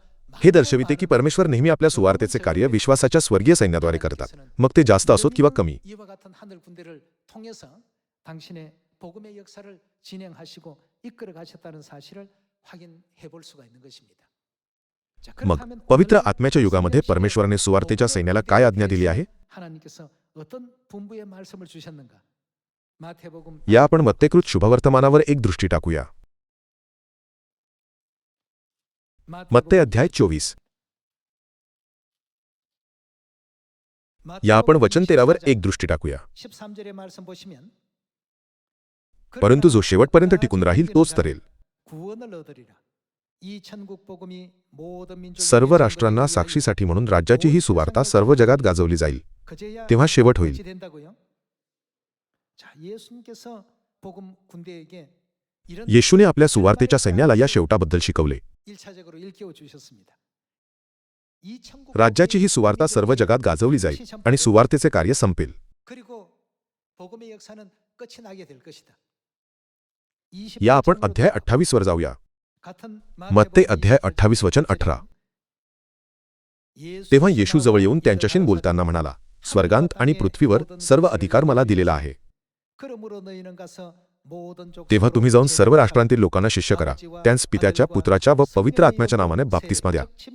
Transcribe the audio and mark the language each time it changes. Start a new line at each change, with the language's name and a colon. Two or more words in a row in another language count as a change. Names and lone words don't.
Marathi: हे दर्शविते की परमेश्वर नेहमी आपल्या सुवार्तेचे कार्य विश्वासाच्या स्वर्गीय सैन्याद्वारे करतात, मग ते जास्त असोत किंवा कमी.
Korean: 이와 같은 하늘 군대를 통해서 당신의 복음의 역사를 진행하시고 이끌어 가셨다는 사실을 확인해 볼 수가 있는 것입니다. 자,
Marathi: मग
Korean: 그렇다면
Marathi: पवित्र
Korean: 오늘
Marathi: आत्म्याच्या युगामध्ये
Korean: 신약
Marathi: परमेश्वराने
Korean: 시대의
Marathi: सुवार्तेच्या
Korean: 복음의
Marathi: सैन्याला काय आज्ञा दिली आहे?
Korean: 하나님께서 어떤 분부의 말씀을 주셨는가? 마태복음
Marathi: या आपण मत्तेकृत शुभवर्तमानावर एक दृष्टी टाकूया. मत्ते अध्याय 24. या आपण वचन 13 वर एक दृष्टी टाकूया.
Korean: 13절의 말씀 보시면
Marathi: परंतु जो शेवटपर्यंत टिकून राहील तोच तरेल.
Korean: 구원을 얻으리라. 이 천국 복음이 모든 민족에게
Marathi: सर्व राष्ट्रांना साक्षीसाठी म्हणून राज्याची ही सुवार्ता सर्व जगात गाजवली जाईल.
Korean: 그제야
Marathi: तेव्हा शेवट होईल.
Korean: 끝이 된다고요? 자, 예수님께서 복음 군대에게 이런
Marathi: येशूने आपल्या सुवार्तेच्या सैन्याला या शेवटाबद्दल शिकवले.
Korean: 1차적으로 일깨워 주셨습니다. 이 천국
Marathi: राज्याची ही
Korean: 복음이
Marathi: सुवार्ता सर्व जगात गाजवली जाईल आणि सुवार्तेचे कार्य संपेल.
Korean: 그리고 복음의 역사는 끝이 나게 될 것이다.
Marathi: या आपण अध्याय 28 वर जाऊया. मत्ते अध्याय 28 वचन 18. तेव्हा येशू जवळ येऊन त्यांच्याशी बोलताना म्हणाला, स्वर्गांत आणि पृथ्वीवर सर्व अधिकार मला दिलेला आहे. तेव्हा तुम्ही जाऊन सर्व राष्ट्रांतील लोकांना शिष्य करा, त्यांस पित्याच्या, पुत्राच्या व पवित्र आत्म्याच्या नावाने बाप्तिस्मा द्या.